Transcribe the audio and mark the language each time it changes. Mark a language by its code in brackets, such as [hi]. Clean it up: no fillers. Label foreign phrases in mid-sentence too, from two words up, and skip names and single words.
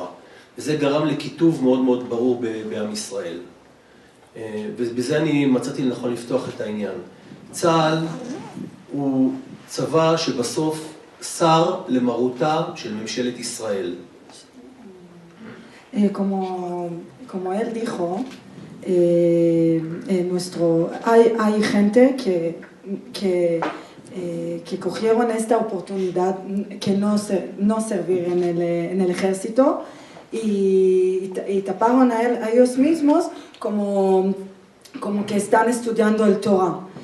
[he] וזה גרם לכיתוב מאוד מאוד ברור בעם ישראל. ובזה אני מצאתי לנכון לפתוח את העניין. צה"ל הוא צבא שבסוף שר למרותה של ממשלת ישראל. [es] Como él dijo, hay gente que cogieron esta oportunidad que no servir en el ejército y taparon a ellos mismos como que están estudiando el Torah